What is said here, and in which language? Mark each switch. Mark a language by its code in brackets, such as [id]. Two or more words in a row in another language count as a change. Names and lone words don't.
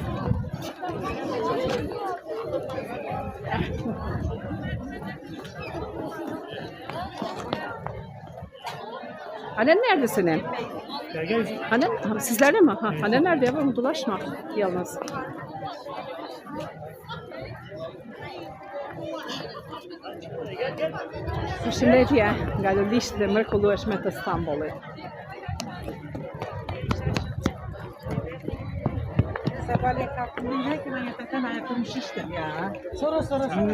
[tr] Annen nerede senin? Annen, sizlerde mi? Annen nerede yavrum? Dolaşma yalnız. [sq] Përshëndetje nga lulishtë dhe mrekullueshme të Stambollit. [tr] Sabahleyin kalktım dinle ki ben yataktan ayaklarım şiştim ya. Sonra.